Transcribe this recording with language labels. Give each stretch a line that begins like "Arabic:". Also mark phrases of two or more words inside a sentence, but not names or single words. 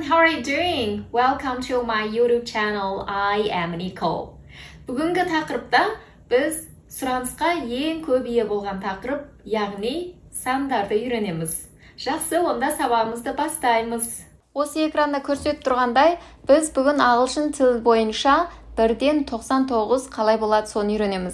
English: you doing? Welcome to my YouTube channel. I am Nicole.
Kazakh: Бүгінгі тақырыпта біз сұранысқа ең көп ие болған тақырып, яғни сандарды үйренеміз. Жақсы, онда сабағымызды бастаймыз. Осы экранда көрсетіп тұрғандай, біз бүгін ағылшын тілі бойынша 1-ден 99 қалай болады соны үйренеміз.